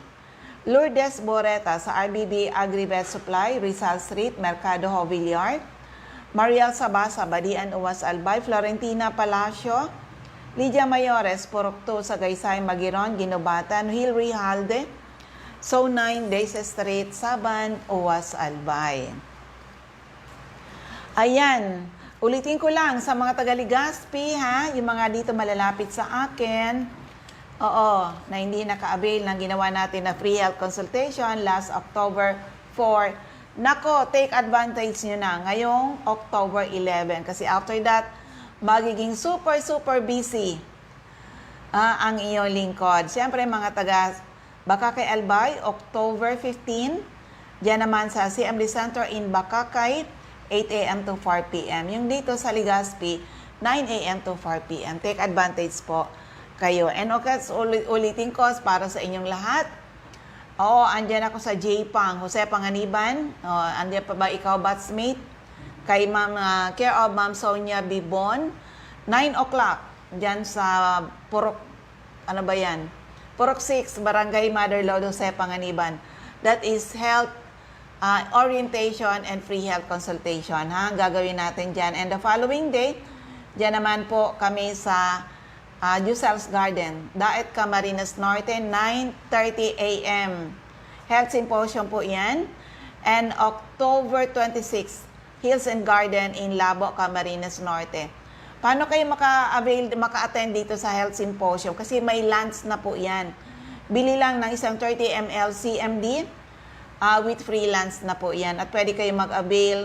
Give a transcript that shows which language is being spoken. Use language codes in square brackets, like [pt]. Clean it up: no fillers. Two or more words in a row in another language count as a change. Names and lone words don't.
[tl] Lourdes Boreta sa RBB Agribet Supply, Rizal Street, Mercado Villar. Mariel Sabasa, Badian, Uwas, Albay. Florentina Palacio, Lydia Mayores, Purok 2, Sagaysay, Magiron, Ginubatan. Hilary Halde, Zone 9, Daisy Street, Saban, Uwas, Albay. Ayan, ulitin ko lang sa mga taga-Legazpi, ha, yung mga dito malalapit sa akin, na hindi naka-avail ng ginawa natin na [en] free health consultation last October 4. [tl] Nako, [en] take advantage [tl] nyo na ngayong October 11 kasi [en] after that, [tl] magiging [en] super busy [tl] ang iyong lingkod. Siyempre mga taga Bakakay Albay, October 15. Diyan naman sa CMD Center in Bakakay, [en] 8 a.m. to 4 p.m. [tl] Yung dito sa Legazpi, [en] 9 a.m. to 4 p.m. Take advantage [tl] po kayo. [en] And okay, [tl] ulitin ko para sa inyong lahat. Oo, andyan ako sa J-Pang, Jose Panganiban. Andyan pa ba ikaw, batchmate? Kay Ma'am, [en] care of [tl] Ma'am Sonia Bibon. [en] 9 o'clock, [tl] dyan sa Purok, ano ba yan? Purok 6, Barangay Mother Lord, Jose Panganiban. [en] That is health orientation and free health consultation. [tl] Ha? Gagawin natin dyan. [en] And the following day, [tl] dyan naman po kami sa Jusel's Garden, Daet Camarines Norte, 9:30 a.m. Health Symposium po yan. [en] And October 26, Hills and Garden in Labo, Camarines Norte. [tl] Paano kayo maka-attend dito sa Health Symposium? Kasi may lunch na po yan. Bili lang ng isang 30 ml CMD [en] with free lunch [tl] na po yan. At pwede kayo mag-avail.